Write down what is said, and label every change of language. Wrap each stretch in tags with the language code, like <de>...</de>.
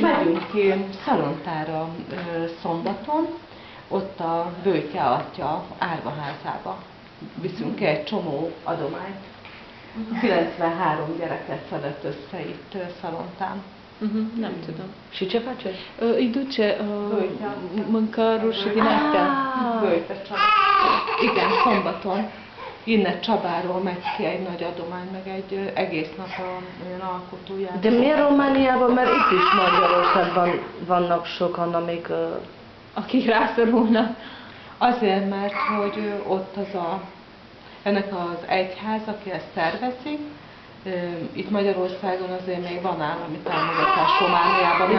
<hu>megyünk ki Szalontára szombaton, ott a Bőtje atya árvaházába. Viszünk egy csomó adományt. 93 gyereket szedett össze itt Szalontán. Nem tudom.</hu> <ro>Și ce face? Îi duce mâncăruri și din astea.</ro> <hu>Bőtje Csaba. Igen, szombaton. Innen Csabáról megy ki egy nagy adomány, meg egy egész nap olyan alkotóját. De miért Romániában? Mert itt is Magyarországban vannak sokan, amik... Akik rászorulnak. Azért, mert hogy ott ennek az egyház, aki ezt szervezik, itt Magyarországon azért még van állami támogatás, Romániában</hu>